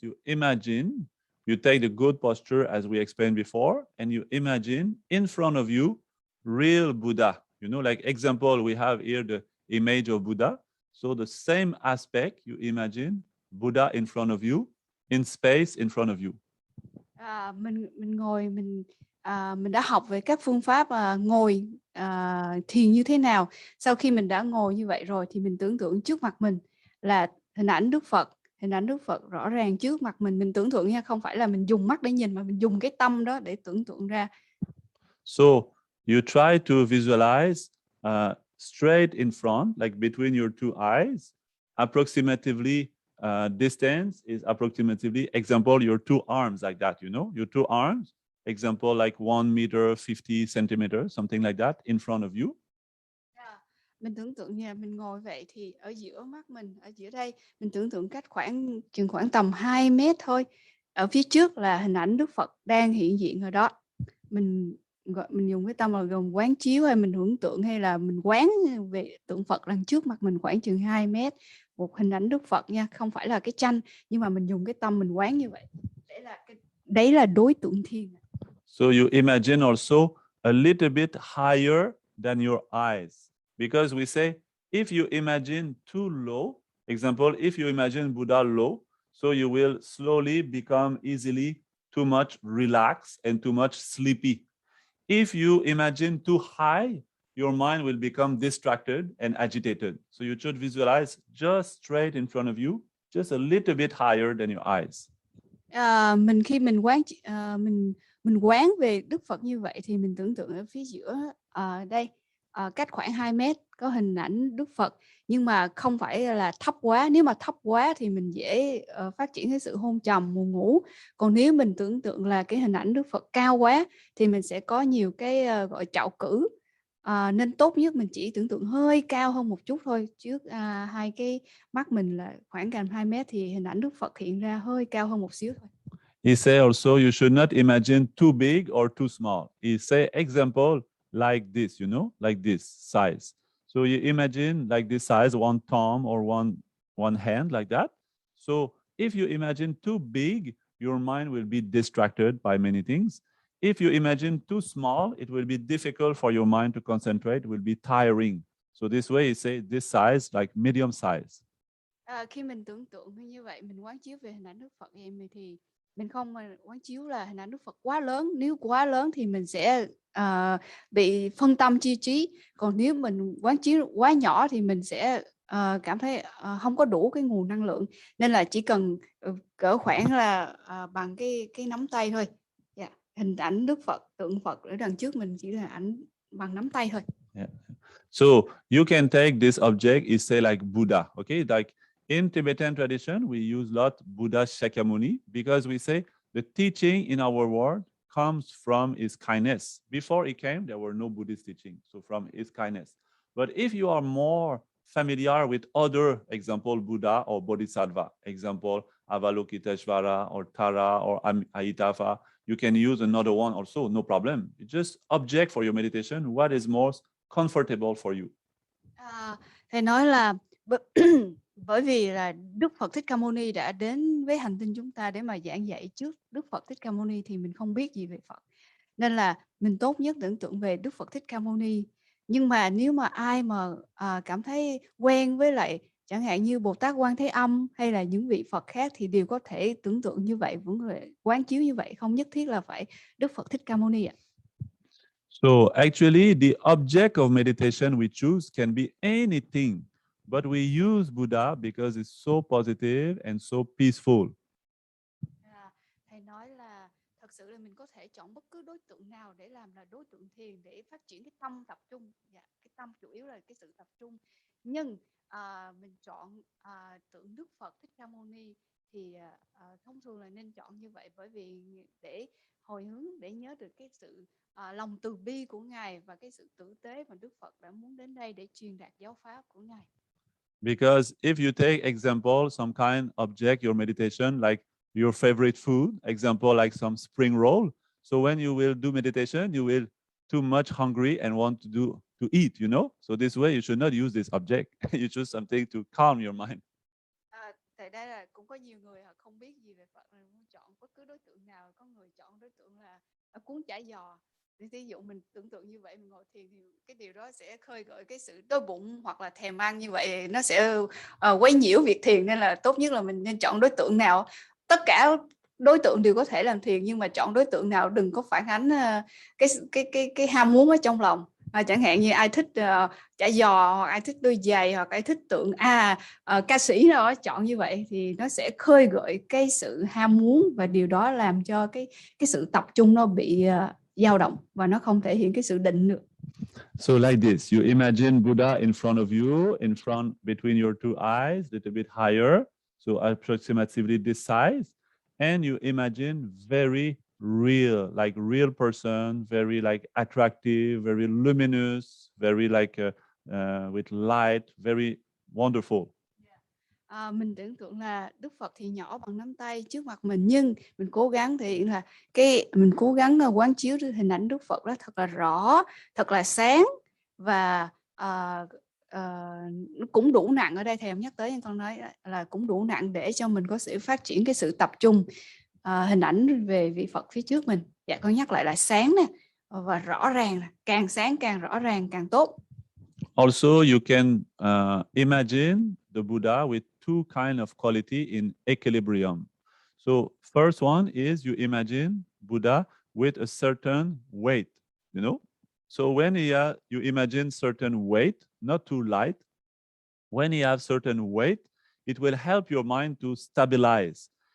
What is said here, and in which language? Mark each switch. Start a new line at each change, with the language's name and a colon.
English: You imagine, you take the good posture as we explained before, and you imagine in front of you, real Buddha. You know, like example, we have here the image of Buddha. So the same aspect, you imagine Buddha in front of you, in space in front of you.
Vietnamese: Mình ngồi, mình đã học về các phương pháp ngồi thiền như thế nào. Sau khi mình đã ngồi như vậy rồi thì mình tưởng tượng trước mặt mình là hình ảnh Đức Phật. Hình ảnh Đức Phật rõ ràng trước mặt mình tưởng tượng nha, không phải là mình dùng mắt để nhìn, mà mình dùng cái tâm đó để tưởng tượng ra.
English: So you try to visualize straight in front, like between your two eyes, approximately distance is approximately, example, your two arms like that, you know, your two arms, example, like 1 meter 50 centimeters, something like that, in front of you.
Vietnamese: Mình tưởng tượng như là mình ngồi vậy thì ở giữa mắt mình, ở giữa đây, mình tưởng tượng cách khoảng tầm 2 mét thôi. Ở phía trước là hình ảnh Đức Phật đang hiện diện ở đó. Mình dùng cái tâm là gồm quán chiếu, hay mình tưởng tượng, hay là mình quán về tượng Phật đang trước mặt mình khoảng chừng 2 mét. Một hình ảnh Đức Phật nha, không phải là cái tranh, nhưng mà mình dùng cái tâm mình quán như vậy. Đấy là đối tượng thiền.
English: So you imagine also a little bit higher than your eyes. Because we say, if you imagine too low, example, if you imagine Buddha low, so you will slowly become easily too much relaxed and too much sleepy. If you imagine too high, your mind will become distracted and agitated. So you should visualize just straight in front of you, just a little bit higher than your eyes.
Vietnamese: Khi mình quán mình quán về Đức Phật như vậy thì mình tưởng tượng ở phía giữa đây, cách khoảng 2 mét có hình ảnh Đức Phật, nhưng mà không phải là thấp quá. Nếu mà thấp quá thì mình dễ phát triển cái sự hôn trầm, buồn ngủ. Còn nếu mình tưởng tượng là cái hình ảnh Đức Phật cao quá thì mình sẽ có nhiều cái gọi trạo cử. Nên tốt nhất mình chỉ tưởng tượng hơi cao hơn một chút thôi, trước hai cái mắt mình là khoảng gần 2 mét thì hình ảnh Đức Phật hiện ra hơi cao hơn một xíu thôi.
English: He say also you should not imagine too big or too small. He say example like this, you know, like this size. So you imagine like this size, one thumb or one hand like that. So If you imagine too big, your mind will be distracted by many things. If you imagine too small, it will be difficult for your mind to concentrate, it will be tiring. So this way, you say this size, like medium size.
Vietnamese: Khi mình tưởng tượng như vậy, mình quán chiếu về hình ảnh Đức Phật vậy thì mình không quán chiếu là hình ảnh Đức Phật quá lớn. Nếu quá lớn thì mình sẽ bị phân tâm chi trí. Còn nếu mình quán chiếu quá nhỏ thì mình sẽ cảm thấy không có đủ cái nguồn năng lượng. Nên là chỉ cần cỡ khoảng là bằng cái nắm tay thôi. Yeah. Hình ảnh Đức Phật, tượng Phật ở đằng trước mình chỉ là ảnh bằng nắm tay thôi. Yeah.
English: So you can take this object is say like Buddha, okay? Like in Tibetan tradition, we use a lot Buddha Shakyamuni because we say the teaching in our world comes from his kindness. Before he came, there were no Buddhist teaching, so from his kindness. But if you are more familiar with other example, Buddha or Bodhisattva, example, Avalokiteshvara or Tara or Ahitafa, you can use another one also, no problem. You just object for your meditation, what is most comfortable for you.
Vietnamese: Thầy nói là bởi vì là Đức Phật Thích Ca Mâu Ni đã đến với hành tinh chúng ta để mà giảng dạy trước Đức Phật Thích Ca Mâu Ni thì mình không biết gì về Phật. Nên là mình tốt nhất tưởng tượng về Đức Phật Thích Ca Mâu Ni. Nhưng mà nếu mà ai mà cảm thấy quen với lại chẳng hạn như Bồ Tát Quan Thế Âm hay là những vị Phật khác thì đều có thể tưởng tượng như vậy, vẫn quán chiếu như vậy, không nhất thiết là phải Đức Phật Thích Ca Mâu Ni ạ.
English: So actually, the object of meditation we choose can be anything, but we use Buddha because it's so positive and so peaceful.
Vietnamese: Thầy nói là thật sự là mình có thể chọn bất cứ đối tượng nào để làm là đối tượng thiền để phát triển cái tâm tập trung. Cái tâm chủ yếu là cái sự tập trung. Nhưng mình chọn tượng Đức Phật Thích Ca Mâu Ni thì thông thường là nên chọn như vậy bởi vì để hồi hướng, để nhớ được cái sự lòng từ bi của Ngài và cái sự tử tế mà Đức Phật đã muốn đến đây để truyền đạt giáo pháp của Ngài.
English: Because if you take example, some kind object, your meditation, like your favorite food, example like some spring roll. So when you will do meditation, you will too much hungry and want to eat, you know? So this way you should not use this object. You choose something to calm your mind.
Vietnamese: Tại đây là cũng có nhiều người họ không biết gì về Phật nên muốn chọn bất cứ đối tượng nào. Có người chọn đối tượng là cuốn chả giò. Ví dụ mình tưởng tượng như vậy, mình ngồi thiền thì cái điều đó sẽ khơi gợi cái sự đói bụng hoặc là thèm ăn, như vậy nó sẽ quấy nhiễu việc thiền. Nên là tốt nhất là mình nên chọn đối tượng nào. Tất cả đối tượng đều có thể làm thiền, nhưng mà chọn đối tượng nào đừng có phản ánh cái ham muốn ở trong lòng. Chẳng hạn như ai thích chả giò, hoặc ai thích đôi giày, hoặc ai thích tượng ca sĩ đó, chọn như vậy thì nó sẽ khơi gợi cái sự ham muốn, và điều đó làm cho cái sự tập trung nó bị dao động và nó không thể hiện cái sự định được.
English: So like this, you imagine Buddha in front of you, in front between your two eyes, a little bit higher, so approximately this size, and you imagine very real, like real person, very like attractive, very luminous, very like with light, very wonderful.
Vietnamese: Mình tưởng tượng là Đức Phật thì nhỏ bằng nắm tay trước mặt mình, nhưng mình cố gắng thể hiện là mình cố gắng quán chiếu hình ảnh Đức Phật đó thật là rõ, thật là sáng, và nó cũng đủ nặng. Ở đây thầy nhắc tới, con nói là cũng đủ nặng để cho mình có sự phát triển cái sự tập trung hình ảnh về vị Phật phía trước mình. Dạ, con nhắc lại là sáng nè và rõ ràng, càng sáng càng rõ ràng càng tốt.
English: Also, you can imagine the Buddha with two kind of quality in equilibrium. So first one is you imagine Buddha with a certain weight, you know. So when you imagine certain weight, not too light, when you have certain weight, it will help your mind to stabilize.